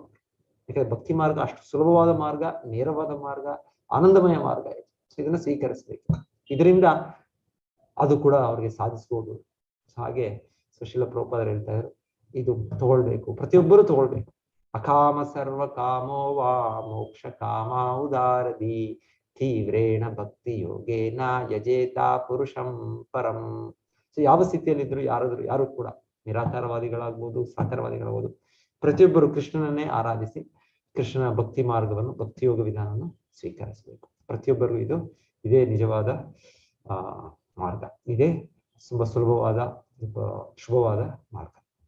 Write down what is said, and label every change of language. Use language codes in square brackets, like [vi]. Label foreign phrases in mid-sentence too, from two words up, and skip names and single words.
[kn] ಯಾಕಂದ್ರೆ ಭಕ್ತಿ ಮಾರ್ಗ ಅಷ್ಟು ಸುಲಭವಾದ ಮಾರ್ಗ, ನೇರವಾದ ಮಾರ್ಗ, ಆನಂದಮಯ ಮಾರ್ಗ ಇದೆ. ಸೊ ಇದನ್ನ ಸ್ವೀಕರಿಸ್ಬೇಕು. ಇದರಿಂದ ಅದು ಕೂಡ ಅವ್ರಿಗೆ ಸಾಧಿಸ್ಬೋದು. ಹಾಗೆ ಸುಶೀಲ ಪ್ರಭುಪಾದರು ಹೇಳ್ತಾ ಇದ್ರು, ಇದು ತಗೊಳ್ಬೇಕು, ಪ್ರತಿಯೊಬ್ಬರು ತಗೊಳ್ಬೇಕು. [sa] ಅಕಾಮ ಸರ್ವ ಕಾಮೋ ವಾ ಮೋಕ್ಷ ಕಾಮ ಉದಾರದಿ ತೀವ್ರೇಣ ಭಕ್ತಿ ಯೋಗೇನ ಯಜೇತ ಪುರುಷಂ ಪರಂ. [kn] ಸೊ ಯಾವ ಸ್ಥಿತಿಯಲ್ಲಿದ್ರು ಯಾರು ಕೂಡ ನಿರಾಕಾರವಾದಿಗಳಾಗ್ಬೋದು, ಸಾಕಾರವಾದಿಗಳಾಗ್ಬೋದು, ಪ್ರತಿಯೊಬ್ಬರು ಕೃಷ್ಣನನ್ನೇ ಆರಾಧಿಸಿ ಕೃಷ್ಣನ ಭಕ್ತಿ ಮಾರ್ಗವನ್ನು, ಭಕ್ತಿ ಯೋಗ ವಿಧಾನವನ್ನು ಸ್ವೀಕರಿಸಬೇಕು. ಪ್ರತಿಯೊಬ್ಬರಿಗೂ ಇದೇ ನಿಜವಾದ ಮಾರ್ಗ, ಇದೇ ತುಂಬಾ ಸುಲಭವಾದ ಶುಭವಾದ ಮಾರ್ಗ.